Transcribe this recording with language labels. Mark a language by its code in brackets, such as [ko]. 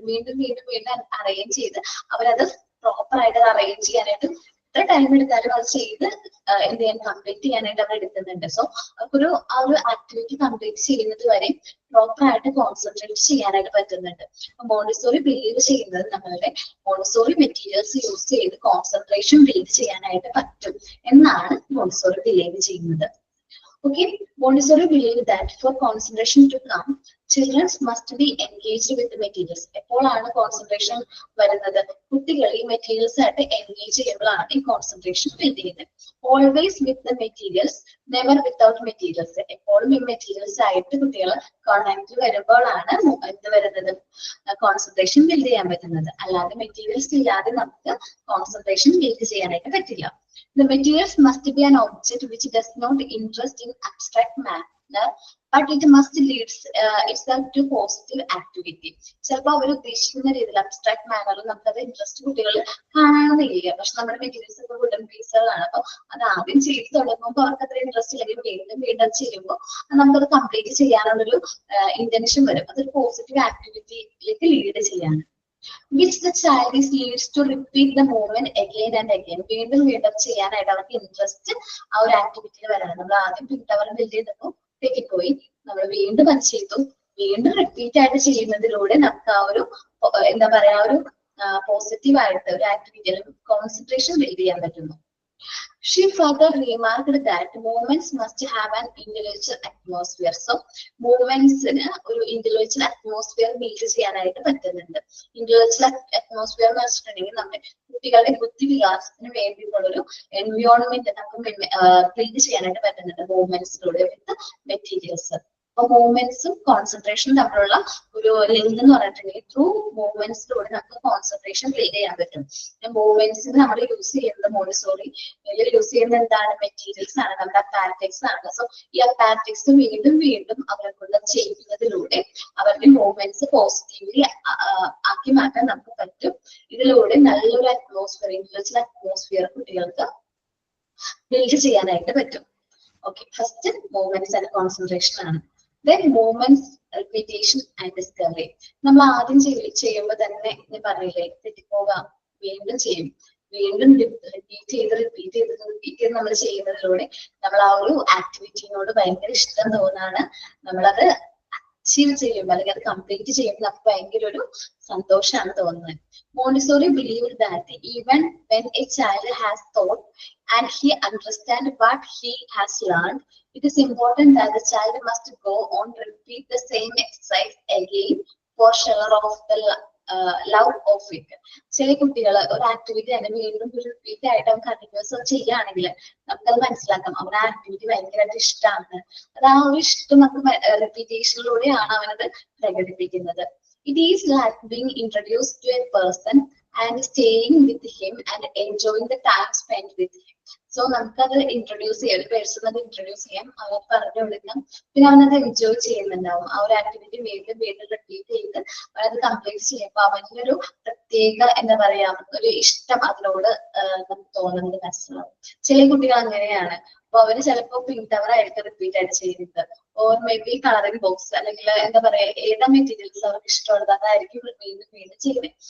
[ml] വീണ്ടും വീണ്ടും വീണ്ടും അറേഞ്ച് ചെയ്ത് അവരത് പ്രോപ്പർ ആയിട്ട് അത് അറേഞ്ച് ചെയ്യാനായിട്ട് എത്ര ടൈം എടുത്താലും അത് ചെയ്ത് എന്ത് ചെയ്യാൻ കംപ്ലീറ്റ് ചെയ്യാനായിട്ട് അവർ എടുക്കുന്നുണ്ട്. സോ അവർക്കൊരു ആ ഒരു ആക്ടിവിറ്റി കംപ്ലീറ്റ് ചെയ്യുന്നത് വരെ പ്രോപ്പർ ആയിട്ട് കോൺസെൻട്രേറ്റ് ചെയ്യാനായിട്ട് പറ്റുന്നുണ്ട്. മോണ്ടിസോറി ബിലീവ് ചെയ്യുന്നത് നമ്മളുടെ മോണ്ടിസോറി മെറ്റീരിയൽസ് യൂസ് ചെയ്ത് കോൺസെൻട്രേഷൻ ബിൽഡ് ചെയ്യാനായിട്ട് പറ്റും എന്നാണ് മോണ്ടിസോറി ബിലീവ് ചെയ്യുന്നത്. [en] Okay, Montessori believe that for concentration to come, children must be engaged with the materials. [ml] എപ്പോഴാണ് കോൺസെൻട്രേഷൻ വരുന്നത്? കുട്ടികൾ ഈ മെറ്റീരിയൽസ് ആയിട്ട് എൻഗേജ് ചെയ്യുമ്പോഴാണ് ഈ കോൺസെൻട്രേഷൻ ബിൽഡ് ചെയ്യുന്നത്. [en] Always with the materials, never without materials. [ml] എപ്പോഴും ഈ മെറ്റീരിയൽസ് ആയിട്ട് കുട്ടികൾ കോണ്ടാക്ട് വരുമ്പോഴാണ് എന്ത് വരുന്നത്? കോൺസെൻട്രേഷൻ ബിൽഡ് ചെയ്യാൻ പറ്റുന്നത്. അല്ലാതെ മെറ്റീരിയൽസ് ഇല്ലാതെ നമുക്ക് കോൺസെൻട്രേഷൻ ബിൽഡ് ചെയ്യാനായിട്ട് പറ്റില്ല. [en] The materials must be an object which does not interest in abstract manner, but it must lead itself to positive activity. [ml] ചിലപ്പോൾ അവർ ഉദ്ദേശിക്കുന്ന രീതിയിൽ അബ്സ്ട്രാക്ട് മാനറിൽ നമുക്കത് ഇൻട്രസ്റ്റ് കുട്ടികൾ കാണണമെന്നില്ല. പക്ഷെ നമ്മുടെ മെറ്റീരിയൽസ് ഒക്കെ വുഡൻ പീസുകളാണ്. അപ്പൊ അത് ആദ്യം ചെയ്ത് തുടങ്ങുമ്പോൾ അവർക്ക് അത്ര ഇൻട്രസ്റ്റ് ഇല്ലെങ്കിൽ വീണ്ടും വീണ്ടും ചെയ്യുമ്പോൾ നമുക്കത് കംപ്ലീറ്റ് ചെയ്യാനുള്ളൊരു ഇന്റൻഷൻ വരും. അതൊരു പോസിറ്റീവ് ആക്ടിവിറ്റിയിലേക്ക് ലീഡ് ചെയ്യാണ്. [en] Which the child is leads to repeat the movement again and again. [ml] വീണ്ടും വീണ്ടും ചെയ്യാനായിട്ട് അവർക്ക് ഇൻട്രസ്റ്റ് ആ ഒരു ആക്ടിവിറ്റിയിൽ വരണം. നമ്മൾ ആദ്യം പിൻടവർ ബിൽഡ് ചെയ്തപ്പോൾ തെറ്റിപ്പോയി, നമ്മൾ വീണ്ടും അത് ചെയ്തു. വീണ്ടും റിപ്പീറ്റ് ആയിട്ട് ചെയ്യുന്നതിലൂടെ നമുക്ക് ആ ഒരു എന്താ പറയാ ഒരു പോസിറ്റീവ് ആയിട്ട് ഒരു ആക്ടിവിറ്റിയിൽ കോൺസെൻട്രേഷൻ ബിൽഡ് ചെയ്യാൻ പറ്റുന്നു. [en] She further remarked that movements must have an intellectual atmosphere. So movements ഒരു intellectual atmosphere build [ml] ചെയ്യാനായിട്ട് പറ്റുന്നുണ്ട്. Intellectual atmosphere എന്ന് വെച്ചിട്ടുണ്ടെങ്കിൽ നമ്മുടെ കുട്ടികളുടെ ബുദ്ധി വികാസത്തിന് വേണ്ടിയിട്ടുള്ളൊരു എൻവയോൺമെന്റ് നമുക്ക് ബിൽഡ് ചെയ്യാനായിട്ട് പറ്റുന്നുണ്ട് മൂവ്മെന്റ്സിലൂടെ [en] With materials. [ml] അപ്പൊ മൂവ്മെന്റ്സും കോൺസെൻട്രേഷനും തമ്മിലുള്ള ഒരു ലിങ്ക് എന്ന് പറഞ്ഞിട്ടുണ്ടെങ്കിൽ ത്രൂ മൂവ്മെന്റ്സിലൂടെ നമുക്ക് കോൺസെൻട്രേഷൻ ബിൽഡ് ചെയ്യാൻ പറ്റും. മൂവ്മെന്റ്സിന് നമ്മൾ യൂസ് ചെയ്യുന്നത് മോണ്ടിസോറി യൂസ് ചെയ്യുന്നത് എന്താണ്? മെറ്റീരിയൽസ് ആണ്, നമ്മുടെ അപ്പാരറ്റിക്സ് ആണ്. സോ ഈ അപ്പാരറ്റിക്സ് വീണ്ടും വീണ്ടും അവരെ കൊണ്ട് ചെയ്യുന്നതിലൂടെ അവരുടെ മൂവ്മെന്റ്സ് പോസിറ്റീവ്ലി ആക്കി മാറ്റാൻ നമുക്ക് പറ്റും. ഇതിലൂടെ നല്ലൊരു അറ്റ്മോസ്ഫിയർ, ഇന്റലക്ച്വൽ അറ്റ്മോസ്ഫിയർ കുട്ടികൾക്ക് ബിൽഡ് ചെയ്യാനായിട്ട് പറ്റും. [en] Okay, first movements and concentration ആണ്. Then movements, repetition and discovery. [ml] നമ്മൾ ആദ്യം ചെയ്യുമ്പോൾ തന്നെ ഞാൻ പറഞ്ഞില്ലേ തെറ്റിപ്പോകാം, വീണ്ടും ചെയ്യും, വീണ്ടും റിപ്പീറ്റ് ചെയ്ത് നമ്മൾ ചെയ്യുന്നതിലൂടെ നമ്മൾ ആ ഒരു ആക്ടിവിറ്റിനോട് ഭയങ്കര ഇഷ്ടം തോന്നാണ്. നമ്മളത് അച്ചീവ് ചെയ്യുമ്പോൾ അല്ലെങ്കിൽ അത് കംപ്ലീറ്റ് ചെയ്യുമ്പോൾ നമുക്ക് ഭയങ്കര ഒരു സന്തോഷമാണ് തോന്നുന്നത്. [en] Montessori believed that even when a child has thought and he understands what he has learned, it is important that the child must go on repeat the same exercise again for sure of the love of it. [ml] ചില കുട്ടികൾ ഒരു activity തന്നെ വീണ്ടും repeat ആയിട്ട് അവൻ continuous ചെയ്യുകയാണെങ്കിൽ നമുക്കത് മനസ്സിലാക്കാം അവൻ ആ ആക്ടിവിറ്റി ഭയങ്കരമായിട്ട് ഇഷ്ടമാണ്. അത് ആ ഒരു ഇഷ്ടം നമുക്ക് റിപ്പീറ്റേഷനിലൂടെയാണ് അവനത് പ്രകടിപ്പിക്കുന്നത്. [en] It is like being introduced to a person and staying with him and enjoying the time spent with him. [ml] So നമുക്കത് ഇൻട്രൊഡ്യൂസ് ചെയ്യാം, ഒരു പേഴ്സൺ അത് ഇൻട്രൊഡ്യൂസ് ചെയ്യാം, അവർ പറഞ്ഞു കൊടുക്കാം, പിന്നെ അവനത് എൻജോയ് ചെയ്യുന്നുണ്ടാവും. ആ ഒരു ആക്ടിവിറ്റി വീണ്ടും വീണ്ടും റിപ്പീറ്റ് ചെയ്ത് അവനത് കംപ്ലീറ്റ് ചെയ്യുമ്പോൾ അവൻ്റെ ഒരു പ്രത്യേക എന്താ പറയാ ഒരു ഇഷ്ടം അതിനോട് നമുക്ക് തോന്നുന്നത് മനസ്സിലാവും. ചില കുട്ടികൾ അങ്ങനെയാണ്. അപ്പൊ അവര് ചിലപ്പോൾ പിൻടവർ ആയിരിക്കും റിപ്പീറ്റ് ആയിട്ട് ചെയ്യുന്നത്, [en] or maybe [ml] colouring box അല്ലെങ്കിൽ എന്താ പറയാ ഏതാ മെറ്റീരിയൽസ് അവർക്ക് ഇഷ്ടമുള്ളത് അതായിരിക്കും വീണ്ടും വീണ്ടും ചെയ്യുന്നത്.